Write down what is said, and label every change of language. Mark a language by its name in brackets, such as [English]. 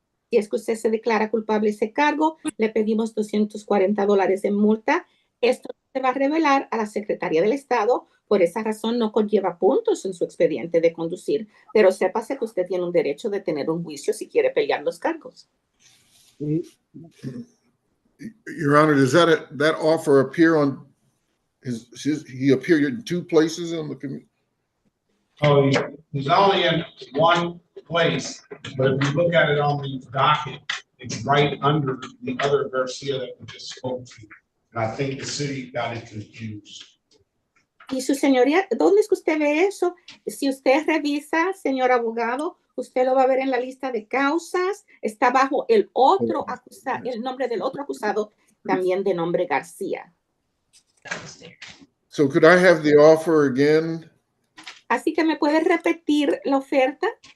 [Spanish] Si es que usted se declara culpable de ese cargo, le pedimos $240 en multa. Esto se va a revelar a la Secretaría del Estado. Por esa razón no conlleva puntos en su expediente de conducir, pero sépase que usted tiene un derecho de tener un juicio si quiere pelear los cargos. [English] Your Honor, does that offer appear on he appeared in two places on the committee? Oh, he's only in one place, but if you look at it on the docket, it's right under the other Garcia that we just spoke to. And I think the city got it confused. [Spanish] Y su señoría, ¿dónde es que usted ve eso? Si usted revisa, señor abogado, usted lo va a ver en la lista de causas. Está bajo el otro acusado, el nombre del otro acusado, también de nombre García. [English] So could I have the offer again? [Spanish] Así que me puede repetir la oferta.